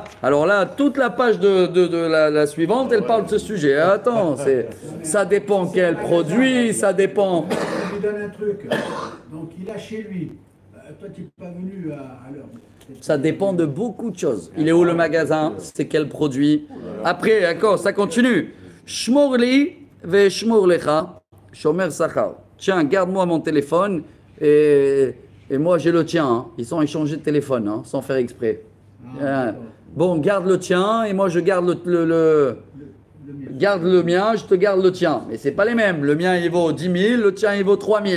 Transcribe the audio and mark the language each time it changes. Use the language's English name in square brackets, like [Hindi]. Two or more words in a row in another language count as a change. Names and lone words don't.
[French] Alors là, toute la page de la suivante, elle parle de ce sujet. Attends, ça dépend quel produit, ça dépend. Je lui donne un truc. Donc il a chez lui. Toi, tu n'es pas venu à l'heure. Ça dépend de beaucoup de choses. Il est où le magasin? C'est quel produit? Après, d'accord, ça continue. [Hebrew] שמור לי ואשמור לך, שומר שכר. [French] Tiens, garde-moi mon téléphone et moi j'ai le tien. Ils ont échangé de téléphone sans faire exprès. Bon, garde le tien et moi je garde garde le mien, je te garde le tien. Mais c'est pas les mêmes. Le mien il vaut 10 000, le tien il vaut 3 000.